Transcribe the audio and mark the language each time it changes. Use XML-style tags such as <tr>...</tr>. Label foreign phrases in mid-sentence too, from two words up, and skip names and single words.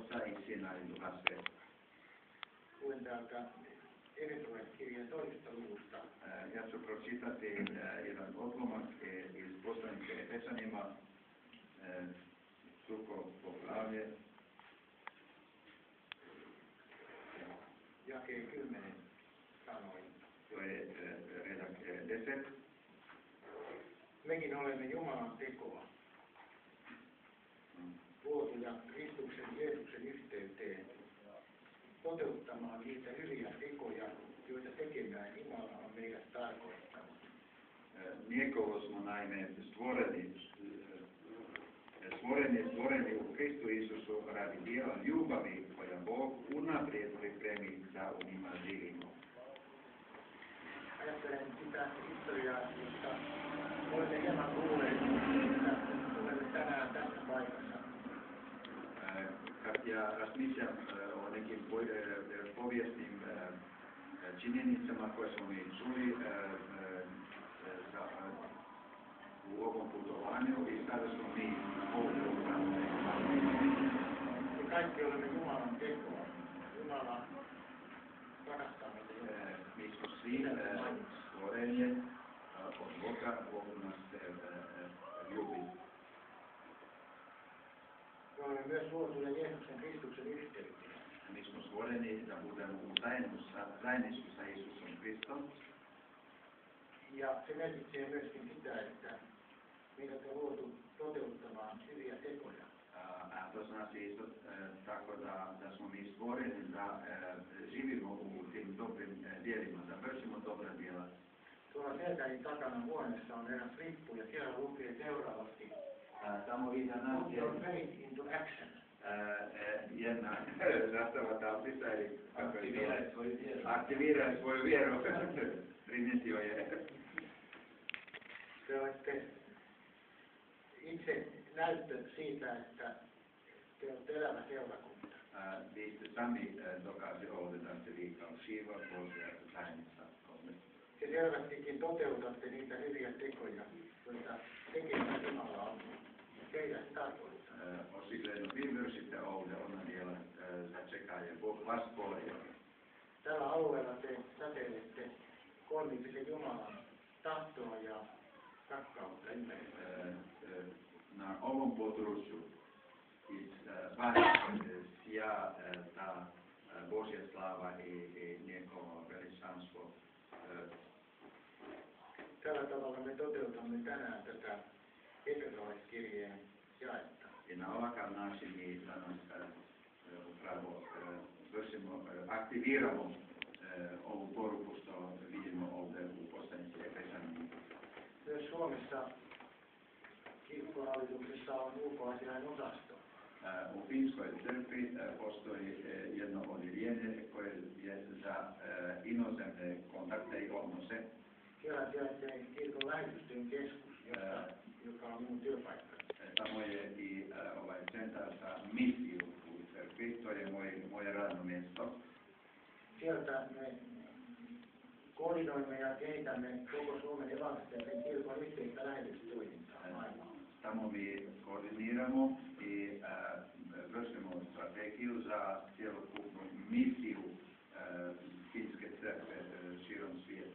<hr>istina i Duha Svetoga.</hr> <fi>Luen täältä Efesolaiskirjeen 2. luvusta.</fi> <hr>Ja ću pročitati jedan odlomak iz poslanike Efesanima, drugo poglavlje,</hr> <fi>Jakeen 10 sanoi.</fi> <hr>to je redak 10.</hr> <fi>Mekin olemme Jumalan tekoa, luotuja Kristuksen Jeesuksen yhteyteen, toteuttamaan niitä hyviä tekoja, joita tekemään Jumala on meidät tarkoittanut.</fi> <hr>Njegovo smo naime stvoreni u Kristu Isusu radi dijela ljubavi koja Bog unaprijed pripremi da u njima živimo.</hr> <fi>Ajattelen sitä historiaa, josta olemme hieman kuulleet, että olemme tänään tässä paikassa.</fi> <hr>Kad ja razmišljam o nekim povijesnim činjenicama koje smo mi čuli u ovom putovanju i sada smo mi ovdje u</hr> <fi>Me kaikki olemme Jumalan tekoa. Jumala rakastaa meitä.</fi> <hr>mi smo svi stvorenje od Boga, Bog nas ljubi.</hr> <fi>Me olemme myös luotuja Jeesuksen Kristuksen yhteyteen.</fi> <hr>Mi smo stvoreni da budemo u zajedništvu sa Isusom Kristom.</hr> <fi>Ja se merkitsee myöskin sitä, että meidät on luotu toteuttamaan hyviä tekoja.</fi> <hr>A to znači isto tako da smo mi stvoreni da živimo u tim dobrim djelima, da vršimo dobra djela.</hr> <fi>Tuolla selkäni takana huoneessa on eräs rippu ja siellä lukee seuraavasti.</fi> <hr>Tamo iza nas</hr> <en>Put je your faith into action.</en> <hr>jedna zastava tablica ili Aktiviraj svoju vjeru. aktiviraj svoju vjeru. Primijetio je.</hr> <fi>Te olette itse näyttö siitä, että te olette elävä seurakunta.</fi> <hr>Vi ste sami dokazi ovdje da ste vi kao živa Božja zajednica ovdje.</hr> <fi>Te selvästikin toteutatte niitä hyviä tekoja, joita tekemään Jumala on teidät tarkoittanut.</fi> <hr>Očigledno vi vršite ovdje ona djela za čekanje Bog vas stvorio.</hr> <fi>Tällä alueella te säteilette kolmiksen Jumalan tahtoa ja rakkautta ympärillä.</fi> <hr>Na ovom području iz vas sija ta Božja slava i njegovo veličanstvo.</hr> <fi>Tällä tavalla me toteutamme tänään tätä Efesolaiskirjeen jaetta.</fi> <hr>I na ovakav način mi danas upravo vršimo, aktiviramo ovu poruku što vidimo ovdje u poslanici Efesanima.</hr> <fi>Myös Suomessa kirkkohallituksessa on ulkoasiain osasto.</fi> <hr>U Finskoj crkvi postoji jedno odjeljenje koje je za inozemne kontakte i odnose.</hr> <fi>Siellä sijaitsee kirkon lähetystyön keskus, joka on minun työpaikkani.</fi> <hr>Tamo je i ovaj centar za misiju u crkvi, to je moje radno mjesto.</hr> <fi>Sieltä me koordinoimme ja kehitämme koko Suomen evankelisen kirkon yhteistä lähetystoimintaa maailmalla.</fi> <hr>Tamo mi koordiniramo i vršimo strategiju za cjelokupnu misiju finske crkve širom svijeta.</hr>